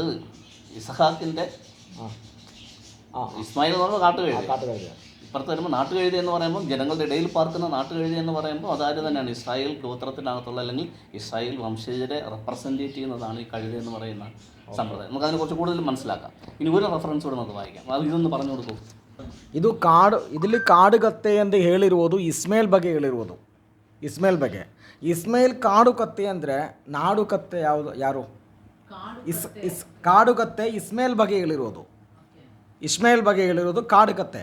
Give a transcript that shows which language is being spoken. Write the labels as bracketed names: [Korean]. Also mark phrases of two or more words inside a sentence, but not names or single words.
[Malayalam] ഇസഹാക്കിൻ്റെ ഇസ്മായിൽ എന്ന് പറയുമ്പോൾ കാട്ടുകഴുത. ഇപ്പുറത്ത് വരുമ്പോൾ നാട്ടുകഴുത എന്ന് പറയുമ്പോൾ ജനങ്ങളുടെ ഇടയിൽ പാർക്കുന്ന നാട്ടുകഴുത എന്ന് പറയുമ്പോൾ അതായത് തന്നെയാണ് ഇസ്രായേൽ ഗോത്രത്തിനകത്തുള്ള അല്ലെങ്കിൽ ഇസ്രായേൽ വംശജരെ റെപ്രസെൻറ്റേറ്റ് ചെയ്യുന്നതാണ് ഈ കഴുത എന്ന് പറയുന്ന സമ്പ്രദായം. നമുക്ക് അതിനെ കുറച്ച് കൂടുതൽ മനസ്സിലാക്കാം. ഇനി ഒരു റെഫറൻസ് കൂടെ നമുക്ക് വായിക്കാം. അത് ಇതൊന്ന് പറഞ്ഞു കൊടുക്കൂ. [Kannada] ಇಲ್ಲಿ ಕಾಡು ಕತ್ತೆ ಅಂತ ಹೇಳಿರುವುದು ಇಸ್ಮೇಲ್ ಬಗ್ಗೆ ಹೇಳಿರುವುದು. ಇಸ್ಮೇಲ್ ಕಾಡು ಕತ್ತೆ ಅಂದರೆ ನಾಡು ಕತ್ತೆ ಯಾರು? ಕಾಡು ಕತ್ತೆ ಇಸ್ಮೇಲ್ ಬಗ್ಗೆ ಹೇಳಿರೋದು ಕಾಡು ಕತ್ತೆ.